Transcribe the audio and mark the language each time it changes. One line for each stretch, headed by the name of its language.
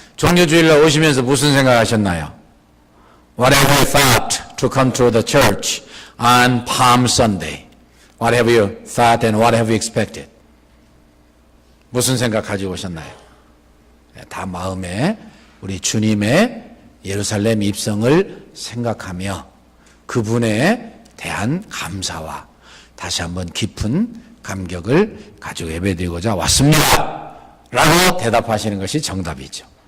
Korean: 종려주일날 오시면서 무슨 생각하셨나요?
English: What have you thought to come to the church on Palm Sunday? What have you thought and what have you expected?
Korean: 무슨 생각 가지고 오셨나요? 다 마음에 우리 주님의 예루살렘 입성을 생각하며 그분에 대한 감사와 다시 한번 깊은 감격을 가지고 예배드리고자 왔습니다 라고 대답하시는 것이 정답이죠.